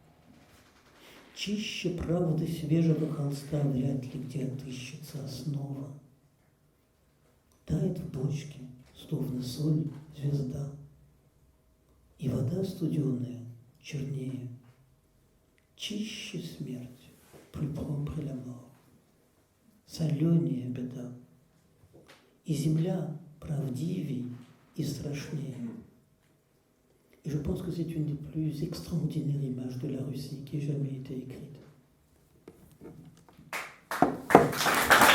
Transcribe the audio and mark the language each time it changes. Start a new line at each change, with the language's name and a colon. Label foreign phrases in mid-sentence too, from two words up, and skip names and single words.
Russian: Чище правды свежего холста вряд ли где отыщется основа. Тает в бочке, словно соль, звезда, и вода студеная чернее. Чище смерть,
French: plus propre est la mort.
Russian: Соленее беда, и земля правдивей и страшнее.
French: Et je pense que c'est une des plus extraordinaires images de la Russie qui ait jamais été écrite.